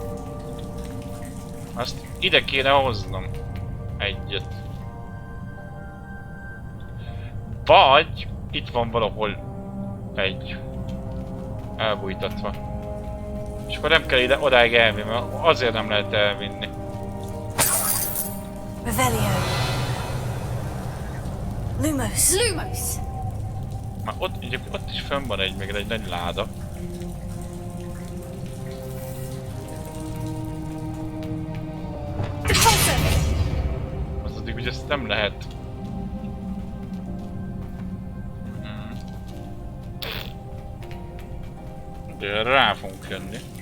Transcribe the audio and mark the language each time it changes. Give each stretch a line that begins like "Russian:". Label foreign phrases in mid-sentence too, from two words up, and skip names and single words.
Hungarian: Azt ide kéne hoznom. Egyet. Vagy itt van valahol egy elbújtatva. És akkor nem kell ide odáig elvinni, mert azért nem lehet elvinni. Revelio. Lumos. Lumos. Már ott is fönn van még egy nagy láda. Az addig, hogy ezt nem lehet. De rá fogunk jönni.